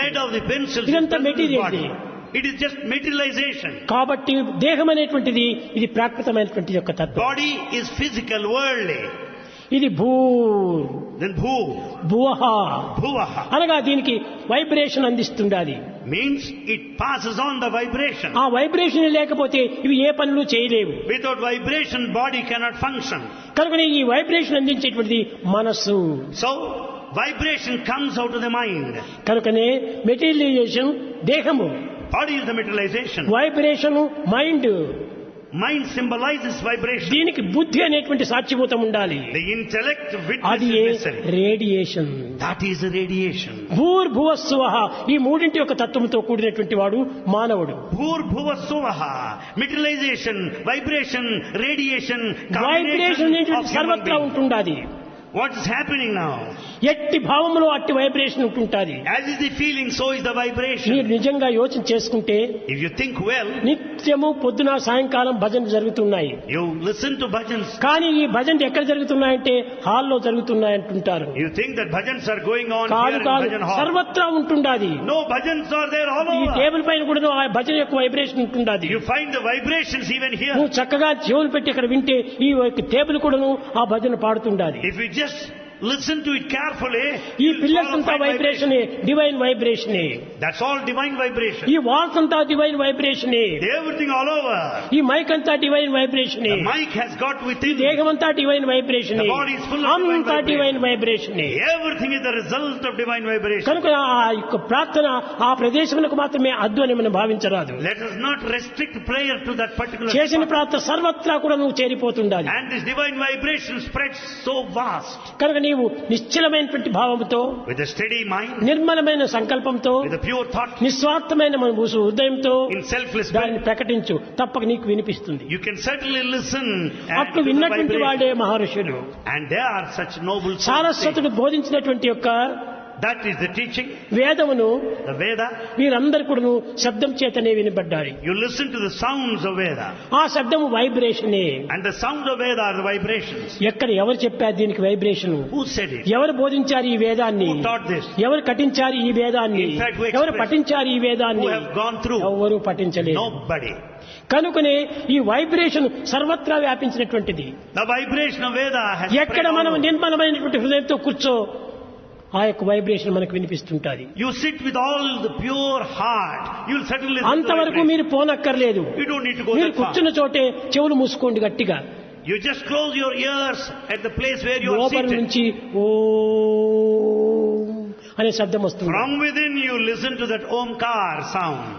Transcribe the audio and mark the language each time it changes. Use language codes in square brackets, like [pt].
[en] lead of the pencils is [te] ఇదంతా [en] present in the material. body. It is just materialization. [te] కాబట్టి దేహం అనేటువంటిది ఇది ప్రాకృతమైనటువంటి యొక్క తత్వం. [en] Body is physical, worldly. [te] ఇది భూ [en] Then bhu, [te] భువః [en] bhuvaha [te] అనగా దీనికి vibration అందిస్తుండాలి. [en] means it passes on the vibration. [te] ఆ వైబ్రేషన్ లేకపోతే ఇవి ఏ పనులు చేయలేవు. [en] Without vibration, body cannot function. [te] కనుక ఈ వైబ్రేషన్ అందించేటువంటిది మనస్సు. [en] So, vibration comes out of the mind. [te] కనుకనే మెటీరియలైజేషన్ దేహము, [en] Body is the materialization. Vibration mind. Mind symbolizes vibration. [te] దీనికి బుద్ధి అనేటువంటి సాక్షిభూతం ఉండాలి. [en] The intellect witness [te] అది [en] is [te] ఏ [en] necessary. Radiation. That is the radiation. [te] భూర్భువస్సువః ఈ మూడింటి యొక్క తత్వంతో కూడినటువంటి వాడు మానవుడు. [sa] Bhur Bhuva Suvaha. [en] Materialization, vibration, radiation, vibration combination of [te] అనేటువంటి [en] human [te] సర్వత్రా [en] being. [te] ఉంటుండాది. [en] What is happening now? [te] ఎట్టి భావంలో అట్టి vibration ఉంటుంటాది. [en] As is the feeling, so is the [te] మీరు [en] vibration. [te] నిజంగా యోచన చేసుకుంటే [en] If you think well, [te] నిత్యము పొద్దున సాయంకాలం భజనలు జరుగుతున్నాయి. [en] you listen to bhajans. [te] కానీ ఈ భజనలు ఎక్కడ జరుగుతున్నాయంటే హాల్లో జరుగుతున్నాయంటుంటారు. [en] You think that bhajans are going on [te] కాదు [en] here in [te] కాదు, [en] bhajan hall. [te] సర్వత్రా ఉంటుండాది. [en] No, bhajans are there all [te] ఈ [en] over. [te] టేబుల్ పైన కూడా ఆ భజన యొక్క vibration ఉంటుండాది. [en] You find the vibrations even here. [te] నువ్వు చక్కగా చెవులు పెట్టి ఇక్కడ వింటే ఈ యొక్క టేబుల్ కూడాను ఆ భజన పాడుతుండాది. [en] If you just listen to it carefully, [te] ఈ [en] you'll pillars follow [te] అంతా [en] fine [te] వైబ్రేషనే, divine వైబ్రేషనే. [en] That's all divine vibration. [te] ఈ వాల్స్ అంతా డివైన్ వైబ్రేషనే. [en] Everything all over. [te] ఈ మైక్ అంతా divine వైబ్రేషనే. [en] The mic has got within. [te] దేహం అంతా divine వైబ్రేషనే. [en] The body is full of divine [te] అంతా [en] vibration. [te] Divine వైబ్రేషనే. [en] Everything is the result of divine vibration. [te] కనుక ఆ యొక్క ప్రార్థన ఆ ప్రదేశములకు మాత్రమే అద్దు అని మనం భావించరాదు. [en] Let us not restrict prayer to that particular [te] చేసిన [en] spot. [te] ప్రార్థన సర్వత్రా కూడా నువ్వు చేరిపోతుండాలి. [en] And this divine vibration spreads so vast. [te] కనుక నీవు నిశ్చలమైనటువంటి భావంతో, [en] With a steady mind, [te] నిర్మలమైన సంకల్పంతో, [en] with a pure thought, [te] నిస్వార్థమైన మన హృదయంతో [en] in selfless [te] దాన్ని [en] spirit, [te] ప్రకటించు, తప్పక నీకు వినిపిస్తుంది. [en] you can certainly listen and [te] అట్లు [en] to the [te] విన్నటువంటి [en] vibration. [te] వాడే మహర్షులు. [en] And there are such noble souls. [te] సారస్వతుడు బోధించినటువంటి యొక్క [en] That is the teaching, [te] వేదమును [en] the Veda. [te] వీరందరూ కూడా శబ్దం చేతనే వినబడ్డారు. [en] You listen to the sounds of Veda. [te] ఆ శబ్దము వైబ్రేషనే. [en] And the sound of Veda are the vibrations. [te] ఎక్కడ ఎవరు చెప్పారు దీనికి వైబ్రేషన్? [en] Who said it? [te] ఎవరు బోధించారు ఈ వేదాన్ని? [en] Who taught this? [te] ఎవరు కటించారు ఈ వేదాన్ని? [en] In fact, who [te] ఎవరు [en] expressed? [te] పఠించారు ఈ [en] Who [te] వేదాన్ని? [en] have gone through? [te] ఎవరు పఠించలేదు. [en] Nobody. [te] కనుకనే ఈ వైబ్రేషన్ సర్వత్రా వ్యాపించినటువంటిది. [en] The vibration of Veda has [te] ఎక్కడ [en] spread all [te] మనం [en] over. [te] నిర్మలమైనటువంటి హృదయంతో కూర్చో ఆ యొక్క వైబ్రేషన్ మనకు వినిపిస్తుంటాది. [en] You sit with all the pure heart. You'll certainly listen to the [te] అంతవరకు [en] vibration. [te] మీరు పోనక్కర్లేదు. [en] You don't need to go [te] మీరు [en] that far. [te] కూర్చున్న చోటే చెవులు మూసుకోండి గట్టిగా. [en] You just close your ears at the place where you are [te] లోపల [en] seated. [te] నుంచి ఓం అనే శబ్దం వస్తుంది. [en] From within you listen to that Omkar sound.